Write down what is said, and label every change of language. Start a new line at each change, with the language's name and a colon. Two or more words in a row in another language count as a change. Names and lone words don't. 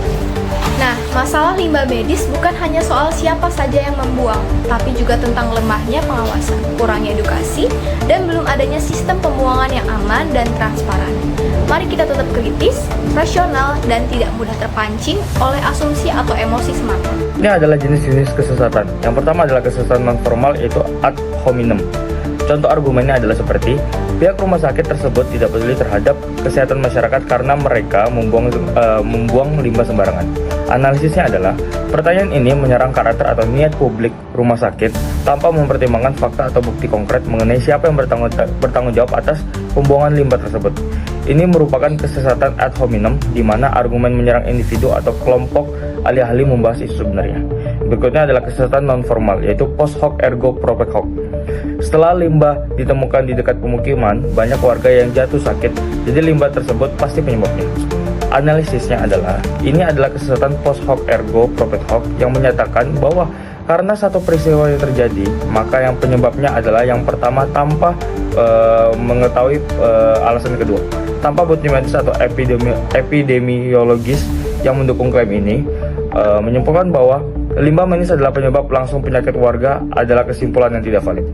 Indonesian: Nah, masalah limbah medis bukan hanya soal siapa saja yang membuang, tapi juga tentang lemahnya pengawasan, kurangnya edukasi, dan belum adanya sistem pembuangan yang aman dan transparan. Mari kita tetap kritis, rasional, dan tidak mudah terpancing oleh asumsi atau emosi semata. Ini adalah jenis-jenis kesesatan. Yang pertama adalah kesesatan non-formal, yaitu
Latin: ad hominem.
Indonesian: Contoh argumennya adalah seperti pihak rumah sakit tersebut tidak peduli terhadap kesehatan masyarakat karena mereka membuang limbah sembarangan. Analisisnya adalah pertanyaan ini menyerang karakter atau niat publik rumah sakit tanpa mempertimbangkan fakta atau bukti konkret mengenai siapa yang bertanggung jawab atas pembuangan limbah tersebut. Ini merupakan kesesatan
Latin: ad hominem
Indonesian: di mana argumen menyerang individu atau kelompok alih-alih membahas isu sebenarnya. Berikutnya adalah kesesatan non-formal, yaitu
Latin: post hoc ergo propter hoc.
Indonesian: Setelah limbah ditemukan di dekat pemukiman, banyak warga yang jatuh sakit, jadi limbah tersebut pasti penyebabnya. Analisisnya adalah, ini adalah kesesatan
Latin: post hoc ergo propter hoc
Indonesian: yang menyatakan bahwa karena satu peristiwa yang terjadi, maka yang penyebabnya adalah yang pertama tanpa mengetahui alasan kedua. Tanpa bukti medis atau epidemiologis yang mendukung klaim ini, menyimpulkan bahwa limbah medis adalah penyebab langsung penyakit warga adalah kesimpulan yang tidak valid.